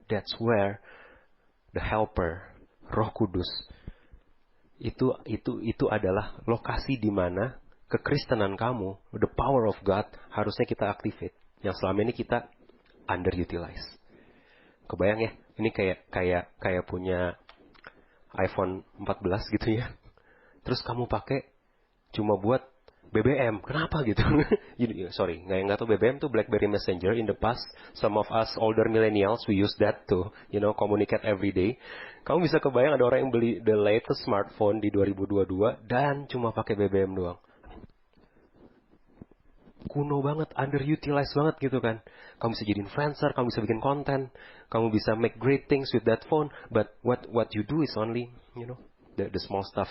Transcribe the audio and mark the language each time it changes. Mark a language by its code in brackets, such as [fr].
[en] That's where the helper, [id] Roh Kudus, itu adalah lokasi di mana kekristenan kamu, [en] the power of God, [id] harusnya kita activate. Yang selama ini kita underutilize. Kebayang ya, ini kayak punya iPhone 14 gitu ya. Terus kamu pakai cuma buat BBM. Kenapa gitu? Sorry, nggak tahu BBM tuh BlackBerry Messenger. [en] In the past, some of us older millennials, we use that to, communicate every day. [id] Kamu bisa kebayang ada orang yang beli [en] the latest smartphone [id] di 2022 dan cuma pakai BBM doang. Kuno banget, underutilized banget gitu kan. Kamu bisa jadi influencer, kamu bisa bikin konten, kamu bisa [en] make great things with that phone, but what you do is only, the small stuff.